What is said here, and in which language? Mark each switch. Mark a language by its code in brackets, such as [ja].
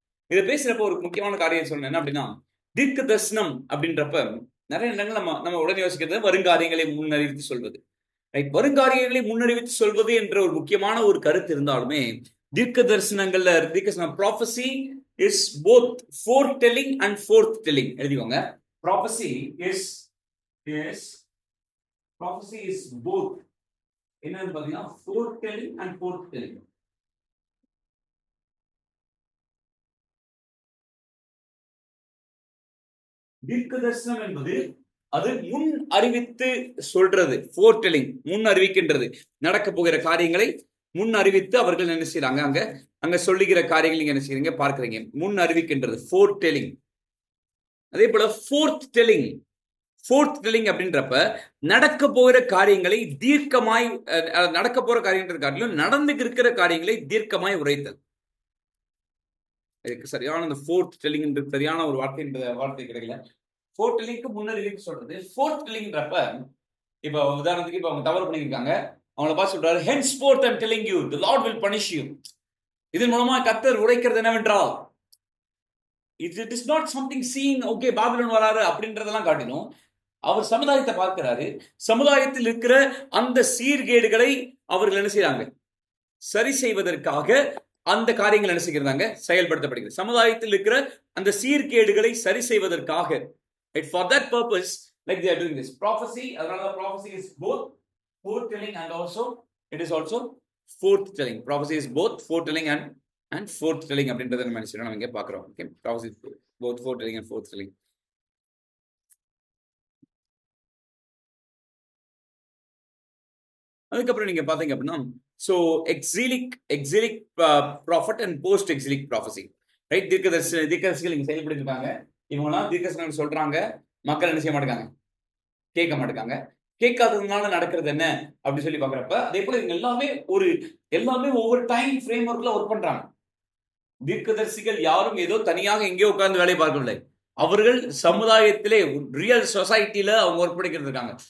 [ta] இதை பேசுறப்ப ஒரு முக்கியமான காரியம் சொல்லணும். என்ன அப்படின்னா, தீர்க்க தரிசனம் அப்படின்றப்ப நிறைய இடங்கள் நம்ம உடனே யோசிக்கிறது வருங்காரியங்களை முன்னறிவித்து சொல்வது. வருங்காரியங்களை முன்னறிவித்து சொல்வது என்ற ஒரு முக்கியமான ஒரு கருத்து இருந்தாலுமே, தீர்க்க தரிசனங்கள்ல [en] prophecy is both foretelling and forthtelling. [ta] எழுதிக்கோங்க. [en] Prophecy is Yes, prophecy is both. [ta] என்னன்னு பாத்தீங்கன்னா [en] foretelling and forthtelling. [ta] தீர்க்கதரிசனம் என்பது அது முன் அறிவித்து சொல்றது, foretelling, முன் அறிவிக்கின்றது. நடக்க போகிற காரியங்களை முன் அறிவித்து அவர்கள் என்ன செய்யறாங்க, அங்க சொல்லுகிற காரியங்கள் நீங்க என்ன செய்றீங்க பார்க்கறீங்க, முன் அறிவிக்கின்றது foretelling. அதே போல fourth-telling அப்படின்றப்ப நடக்க போகிற காரியங்களை தீர்க்கமாய், நடக்க போற காரியங்கள் காட்டிலும் நடந்து இருக்கிற காரியங்களை தீர்க்கமாய் உரைத்தல். இதுக்கு சரியான அந்த fourth-telling சரியான ஒரு வார்த்தை கிடைக்கல. fourth-tellingக்கு முன்னறிவிப்பு சொல்றது. fourth-tellingன்றப்ப இப்ப உதாரணத்துக்கு இப்ப அவங்க தவறு பண்ணிருக்காங்க, அவங்கள பார்த்து சொல்றாரு, [en] henceforth I am telling you the Lord will punish you. [ta] இதன் மூலமா கர்த்தர் உரைக்கிறது என்னவென்றால், [en] it is not something seeing okay [ta] Babylon வராரு அப்படின்றதெல்லாம் காட்டிலும் அவர் சமுதாயத்தை பார்க்கிறாரு. சமுதாயத்தில் இருக்கிற அந்த சீர்கேடுகளை அவர்கள் என்ன செய்யறாங்க, சரி செய்வதற்காக அந்த காரியங்கள் என்ன செய்கிறாங்க, செயல்படுத்தப்படுகிறது. சமுதாயத்தில் இருக்கிற அந்த சீர்கேடுகளை சரி செய்வதற்காக, [en] for that purpose, like they are doing this prophecy. Another prophecy is both foretelling and also it is also forthtelling. Prophecy is both foretelling and forthtelling [ta] அப்படின்றத நம்ம நினைச்சோம், நம்ம இங்க பார்க்கிறோம். [en] Okay, prophecy both foretelling and forthtelling. [ta] அதுக்கப்புறம் நீங்க பாத்தீங்க அப்படின்னா, [en] so exilic prophet and post exilic prophecy, right? [ta] தீர்க்கதரிசிகள் இங்க செயல்படுத்திருக்காங்க. இவங்கலாம் தீர்க்கதரிசனம் சொல்றாங்க, மக்கள் என்ன செய்ய மாட்டாங்க, கேட்க மாட்டாங்க. கேட்காததுனால நடக்கிறது என்ன அப்படி சொல்லி பாக்குறப்ப, அதே போல இவங்க எல்லாமே ஒவ்வொரு டைம் ஃப்ரேம் ஒர்க்ல ஒர்க் பண்றாங்க. தீர்க்கதரிசிகள் யாரும் ஏதோ தனியாக எங்கேயோ உட்கார்ந்து வேலை பார்க்கவில்லை. அவர்கள் சமுதாயத்திலே ரியல் சொசைட்டில அவங்க ஒர்க் பண்ணிக்கிட்டு இருக்காங்க.